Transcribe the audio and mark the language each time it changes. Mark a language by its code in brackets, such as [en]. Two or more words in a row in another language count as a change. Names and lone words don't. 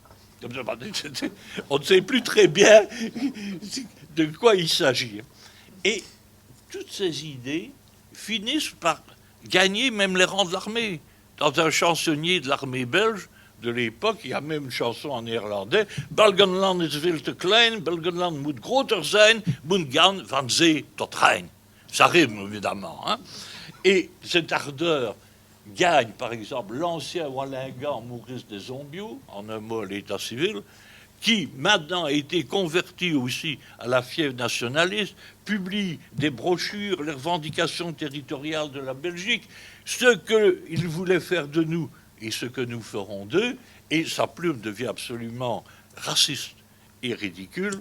[fr] On ne sait plus très bien de quoi il s'agit. Et toutes ces idées finissent par gagner même les rangs de l'armée. Dans un chansonnier de l'armée belge de l'époque, il y a même une chanson en néerlandais, [nl] Belgenland is veel te klein, Belgenland moet groter zijn, moet gaan van zee tot Rijn. [fr] Ça rime évidemment. Hein? Et cette ardeur gagne par exemple l'ancien Wallingant Maurice des Zombiaux, en un mot l'état civil, qui maintenant a été converti aussi à la fièvre nationaliste, publie des brochures, les revendications territoriales de la Belgique, ce qu'il voulait faire de nous et ce que nous ferons d'eux, et sa plume devient absolument raciste et ridicule.